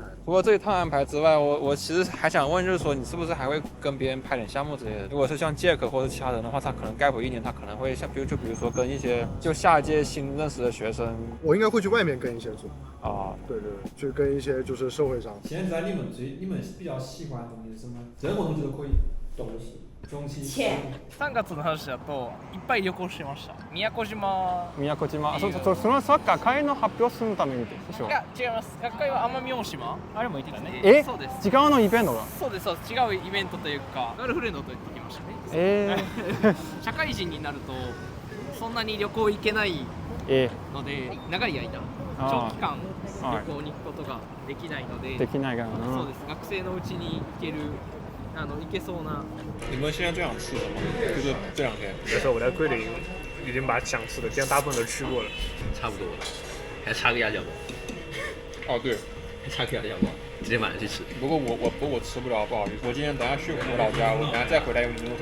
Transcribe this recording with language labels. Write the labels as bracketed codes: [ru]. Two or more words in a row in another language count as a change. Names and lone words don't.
[zh] 除了这一趟安排之外，我其实还想问，就是说你是不是还会跟别人拍点项目之类的？如果是像 Jack 或者其他人的话，他可能 gap 1年，他可能会像比如说跟一些就下一届新认识的学生，我应该会去外面跟一些组。对，去跟一些就是社会上。现在你们比较喜欢的东西是什么？任何东西都可以。钱。 [ja] 3月の話だといっぱい旅行しました。宮古島。そのサッカー会の発表するためにでしょ？いや違います。学会は奄美大島。あれも行ってたね。そうです。違うのイベントが？そうです。違うイベントというか、ガールフレンドと行ってきましたね。社会人になるとそんなに旅行行けないので、長い間長期間旅行に行くことができないので。できないから。そうです。学生のうちに行ける。行けそうな。 [zh] 你们现在最想吃什么？就是这2天。比如说我在桂林已经把想吃的店大部分都吃过了，差不多了，还差个鸭脚包。对，还差个鸭脚包，今天晚上去吃。不过我吃不了，不好意思。我今天等下去我老家，我等下再回来用牛头。